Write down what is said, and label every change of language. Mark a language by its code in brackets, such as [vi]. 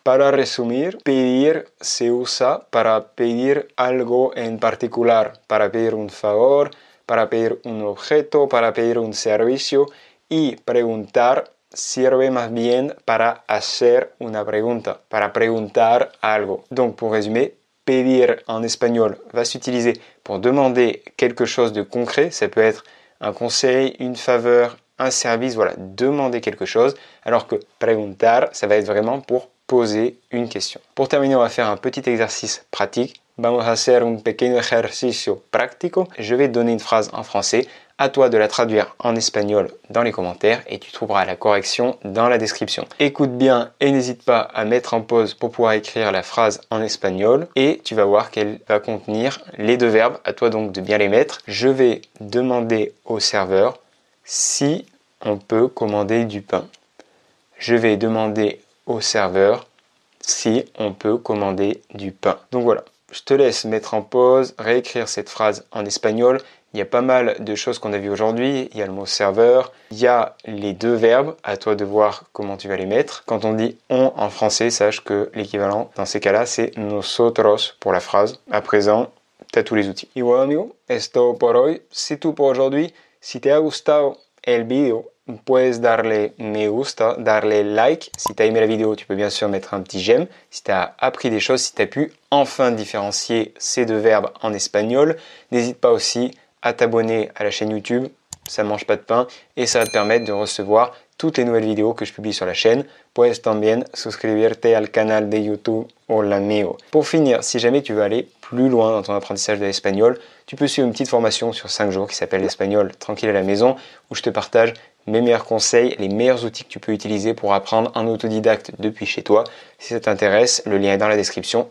[es] Para resumir, pedir se usa para pedir algo en particular, para pedir un favor, para pedir un objeto, para pedir un servicio, y preguntar sirve más bien para hacer una pregunta, para preguntar algo. [fr] Donc pour résumer, pedir en espagnol va s'utiliser pour demander quelque chose de concret, ça peut être un conseil, une faveur, un service, voilà, demander quelque chose, alors que preguntar, ça va être vraiment pour poser une question. Pour terminer, on va faire un petit exercice pratique. [es] Vamos a hacer un pequeño ejercicio práctico. [fr] Je vais donner une phrase en français, à toi de la traduire en espagnol dans les commentaires et tu trouveras la correction dans la description. Écoute bien et n'hésite pas à mettre en pause pour pouvoir écrire la phrase en espagnol et tu vas voir qu'elle va contenir les deux verbes, à toi donc de bien les mettre. Je vais demander au serveur si on peut commander du pain. Je vais demander au serveur si on peut commander du pain. Donc voilà, je te laisse mettre en pause, réécrire cette phrase en espagnol. Il y a pas mal de choses qu'on a vues aujourd'hui. Il y a le mot serveur, il y a les deux verbes, à toi de voir comment tu vas les mettre. Quand on dit on en français, sache que l'équivalent dans ces cas-là, c'est nosotros pour la phrase. À présent, tu as tous les outils. [es] Y bueno amigo, es todo por hoy. [fr] C'est tout pour aujourd'hui. [es] Si te ha gustado el video, puedes darle me gusta, darle like. [fr] Si tu as aimé la vidéo, tu peux bien sûr mettre un petit j'aime. Si tu as appris des choses, si tu as pu enfin différencier ces deux verbes en espagnol, n'hésite pas aussi à t'abonner à la chaîne YouTube, ça ne mange pas de pain et ça va te permettre de recevoir toutes les nouvelles vidéos que je publie sur la chaîne. [es] Puedes también suscribirte al canal de YouTube Hola Amigo. [fr] Pour finir, si jamais tu veux aller plus loin dans ton apprentissage de l'espagnol, tu peux suivre une petite formation sur 5 jours qui s'appelle l'espagnol tranquille à la maison où je te partage mes meilleurs conseils, les meilleurs outils que tu peux utiliser pour apprendre en autodidacte depuis chez toi. Si ça t'intéresse, le lien est dans la description.